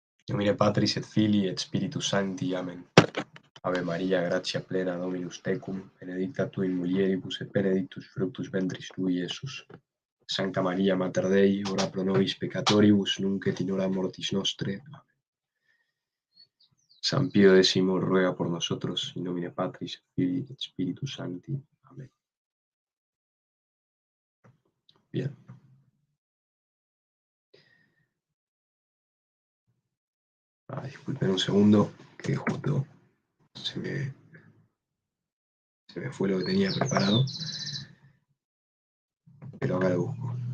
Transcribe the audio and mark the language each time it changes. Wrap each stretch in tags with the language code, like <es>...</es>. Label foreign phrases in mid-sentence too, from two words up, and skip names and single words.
<la>Nomine Patris et Filii et Spiritus Sancti. Amen. Ave Maria, gratia plena, Dominus tecum, benedicta tu in mulieribus et benedictus fructus ventris tui, Iesus. Sancta Maria, Mater Dei, ora pro nobis peccatoribus, nunc et in hora mortis nostre.</la> <es>Amen. San Pío X ruega por nosotros,</es> <la>in nomine Patris et Filii et Spiritus Sancti.</la> <es>Amén. Bien. Disculpen un segundo, que justo se me fue lo que tenía preparado, pero acá lo busco.</es>